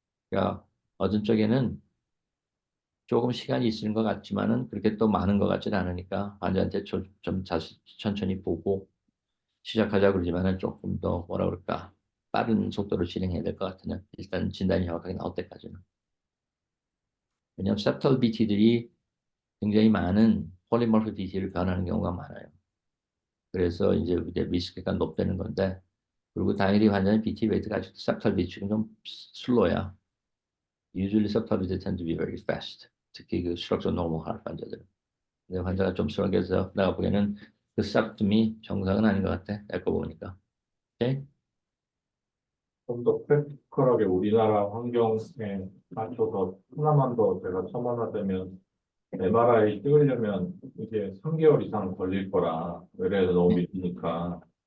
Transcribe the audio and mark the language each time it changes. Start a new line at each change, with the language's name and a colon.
Korean: 그러니까 어떤 쪽에는 조금 시간이 있는 것 같지만은 그렇게 또 많은 것 같지는 않으니까 환자한테 좀 천천히 보고 시작하자 그러지만은 조금 더 뭐라 그럴까 빠른 속도로 진행해야 될 것 같으면 일단 진단이 정확하게 나올 때까지는. 왜냐하면 septal BT들이 굉장히 많은 폴리모프 BT를 변하는 경우가 많아요. 그래서 이제 리스크가 높다는 건데 그리고 당연히 환자는 BT 레이트가 아직도 septal BT가 좀 슬로야.
English: Usually septal BT tend to be very fast.
Korean: 특히 그
English: structural normal heart
Korean: 환자들. 근데 환자가 좀 슬하게 해서 내가 보기에는 그 septum이 정상은 아닌 것 같아. 에코 보니까. 오케이? 좀 더 프랙티컬하게 우리나라 환경에 맞춰서 하나만 더 제가 첨언하자면 MRI 찍으려면 이게 3개월 이상 걸릴 거라 외래에서 너무 밀리니까